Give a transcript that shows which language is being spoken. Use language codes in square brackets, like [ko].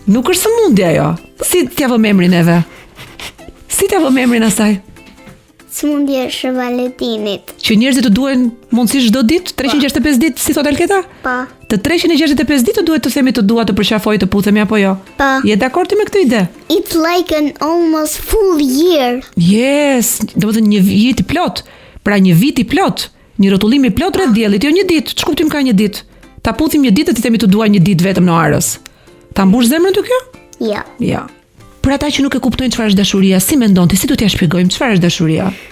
[sq] Nuk është sëmundje ajo. Si t'ja vëm emrin edhe? Si t'ja vëm emrin asaj? Sëmundje e Shëvaletinit. Që njerëzit të duhen mundësisht çdo ditë, 365 ditë, si thot Alketa? Pa. Të 365 ditë duhet të themi të dua të përqafoj të puthemi apo jo? Pa. Je dakord ti me këtë ide? [en] It's like an almost full year. [sq] Yes, do të thënë një vit i plot. Pra një vit i plot, një rrotullim i plot rreth diellit, jo një ditë. Ç'kuptim ka një ditë? Ta puthim një ditë dhe ti themi të dua një ditë vetëm në arës. Ta mbush zemrën ty kjo? Ja. Ja. Për ata që nuk e kuptojnë çfarë është dashuria, si mendon ti, si do t'ja shpjegojmë çfarë është dashuria?